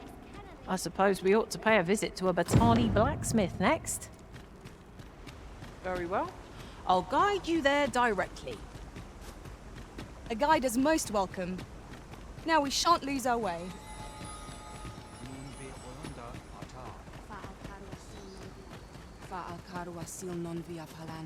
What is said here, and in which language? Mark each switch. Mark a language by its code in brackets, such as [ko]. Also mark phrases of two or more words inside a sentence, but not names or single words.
[en] I suppose we ought to pay a visit to a Batali blacksmith next. Very well. I'll guide you there directly. A guide is most welcome. Now we shan't lose our way. Nun ve oyonda atar. Fa al carwa sil non via palan.